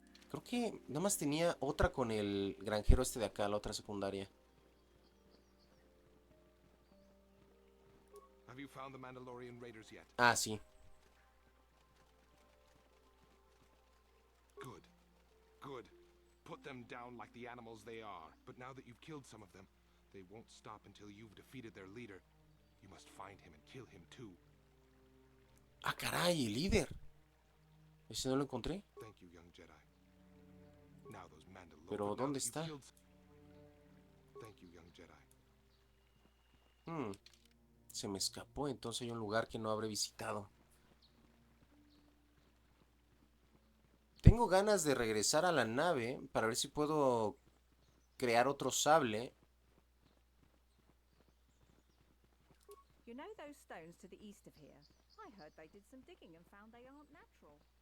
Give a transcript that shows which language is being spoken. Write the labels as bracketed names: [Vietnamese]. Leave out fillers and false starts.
[Spanish] Creo que nada más tenía otra con el granjero este de acá, la otra secundaria. [English] Have you found the Mandalorian raiders yet? [Spanish] Ah, sí. [English] Good. Good. Put them down like the animals they are. But now that you've killed some of them, they won't stop until you've defeated their leader. You must find him and kill him too. [Spanish] Ah, caray, el líder. Ese no lo encontré. [English] Thank you, young Jedi. Now those Mandalorians. [Spanish] Pero, ¿dónde está? [English] Thank you, young Jedi. [Spanish] Se me escapó, entonces hay un lugar que no habré visitado. Tengo ganas de regresar a la nave para ver si puedo crear otro sable. [English] You know those stones to the east of here? I heard they did some digging and found they aren't natural.